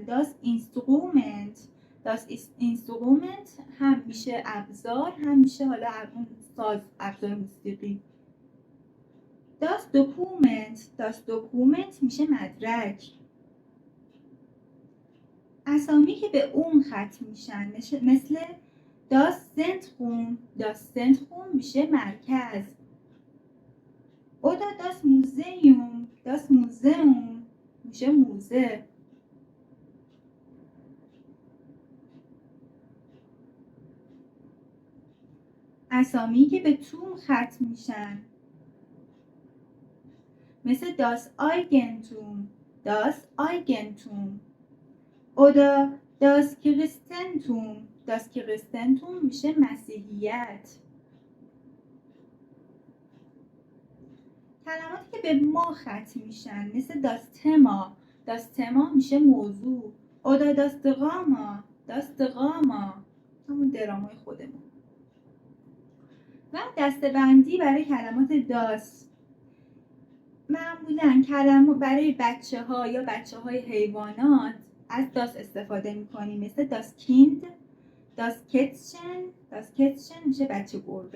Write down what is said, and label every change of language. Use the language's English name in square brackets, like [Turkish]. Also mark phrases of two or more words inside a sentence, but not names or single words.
[German] Das Instrument، das Instrument [Persian] هم میشه ابزار، هم میشه حالا اون ساز، ابزار موسیقی. [German] Das Dokument، das Dokument [Persian] میشه مدرک. اسامی که به اون ختم میشن مثل [German] das Zentrum، das Zentrum [Persian] میشه مرکز. [German] oder das Museum، das Museum [Persian] میشه موزه. اسامی که به توم ختم میشن مثل [German] das Eigentum، das Eigentum oder das Christentum، das Christentum [Persian] میشه مسیحیت. کلماتی که به ما ختم میشن مثل [German] das Thema، das Thema [Persian] میشه موضوع. [German] oder das Drama، das Drama [Persian] همون درامای خودمون. و دسته‌بندی برای کلمات داس. معمولاً کلمات برای بچه ها یا بچه های حیوانات از داس استفاده میکنیم، مثل [German] das Kind, das Kätzchen, das Kätzchen [Persian] میشه بچه گربه.